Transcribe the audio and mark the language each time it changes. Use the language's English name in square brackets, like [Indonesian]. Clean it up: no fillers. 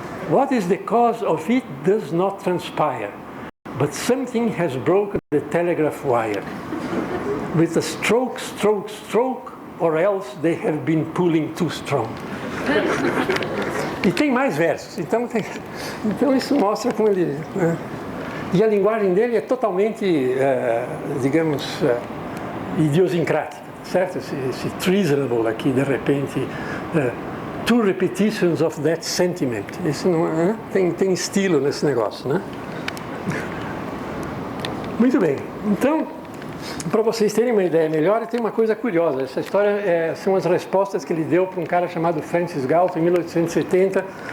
[English] What is the cause of it does not transpire. But something has broken the telegraph wire. With a stroke, or else they have been pulling too strong. [Portuguese] E tem mais versos, então isso mostra como ele... E a linguagem dele é totalmente, digamos, idiosincrática, certo? [English] Esse treasonable [Portuguese] aqui, de repente, [English] two repetitions of that sentiment. [Portuguese] Isso não, tem estilo nesse negócio, né? Muito bem. Então, para vocês terem uma ideia melhor, tem uma coisa curiosa. Essa história são as respostas que ele deu para um cara chamado Francis Galton, em 1870.